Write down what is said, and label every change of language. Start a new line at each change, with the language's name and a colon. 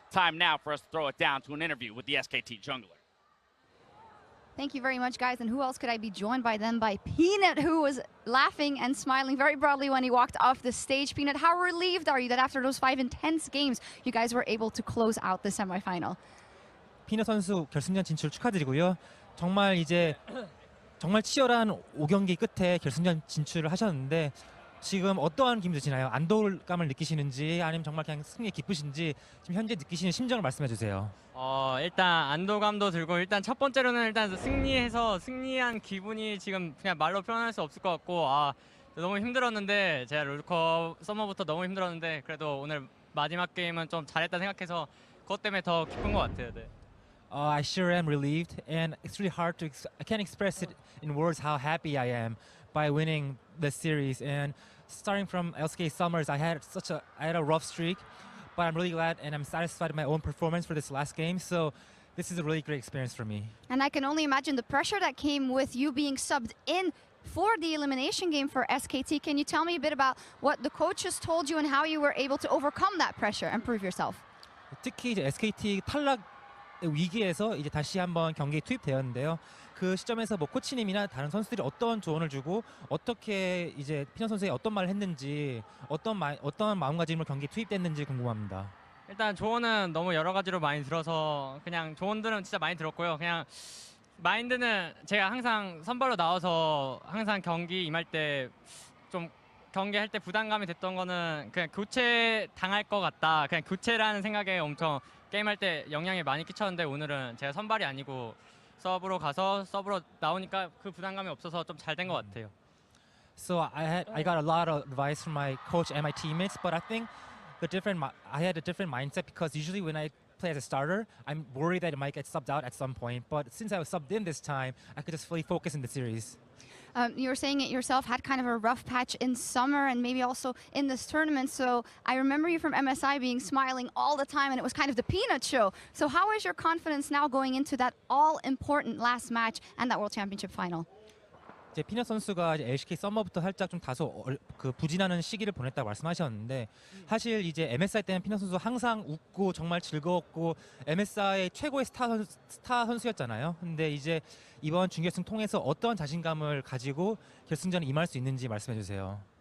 English: Time now for us to throw it down to an interview with the SKT jungler. Thank you very much, guys. And who else could I be joined by them? By Peanut, who was laughing and smiling very broadly when he walked off the stage. Peanut, how relieved are you that after those 5 intense games, you guys were able to close out the semifinal?
Korean: 피너 선수 결승전 진출 축하드리고요. 정말 치열한 5경기 끝에 결승전 진출을 하셨는데 지금 어떠한 기분 드시나요? 안도감을 느끼시는지 아니면 정말 그냥 승리에 기쁘신지 지금 현재 느끼시는 심정을 말씀해 주세요. 일단 안도감도 들고 일단 첫 번째로는 일단 승리한 기분이 지금 그냥 말로 표현할 수 없을 것 같고 너무 힘들었는데 제가 롤컵 서머부터 너무 힘들었는데 그래도 오늘 마지막 게임은 좀 잘했다 생각해서 그것 때문에 더 기쁜 것 같아요. 네.
English: I sure am relieved, and it's really hard to I can't express it in words how happy I am by winning this series. And starting from LSK Summers, I had a rough streak, but I'm really glad and I'm satisfied with my own performance for this last game. So this is a really great experience for me. And I can only imagine the pressure that came with you being subbed in for the elimination game for SKT. Can you tell me a bit about what the coaches told you and how you were able to overcome that pressure and prove yourself?
Korean: 특히 이제 SKT 탈락 위기에서 이제 다시 한번 경기에 투입되었는데요. 그 시점에서 뭐 코치님이나 다른 선수들이 어떤 조언을 주고 어떻게 이제 피너 선수의 어떤 말을 했는지 어떤 마음가짐으로 경기에 투입됐는지 궁금합니다. 일단 조언은 너무 여러 가지로 많이 들어서 그냥 조언들은 진짜 많이 들었고요. 그냥 마인드는 제가 항상 선발로 나와서 항상 경기 임할 때 좀 경기할 때 부담감이 됐던 거는 그냥 교체 당할 것 같다. 그냥 교체라는 생각에 엄청 게임할 때 영향이 많이 끼쳤는데 오늘은 제가 선발이 아니고 서브로 가서 서브로 나오니까 그 부담감이 없어서 좀 잘 된 것 같아요.
English: So I got a lot of advice from my coach and my teammates, but I think I had a different mindset because usually when I play as a starter, I'm worried that it might get subbed out at some point. But since I was subbed in this time, I could just fully focus in the series. You were saying it yourself, had kind of a rough patch in summer and maybe also in this tournament. So I remember you from MSI being smiling all the time and it was kind of the Peanut show. So how is your confidence now going into that all-important last match and that World Championship final?
Korean: 이제 피너 선수가 이제 LCK 서머부터 살짝 좀 다소 부진하는 시기를 보냈다고 말씀하셨는데 사실 이제 MSI 때는 피너 선수 항상 웃고 정말 즐거웠고 MSI의 최고의 스타 선수였잖아요. 근데 이제 이번 준결승 통해서 어떤 자신감을 가지고 결승전에 임할 수 있는지 말씀해 주세요.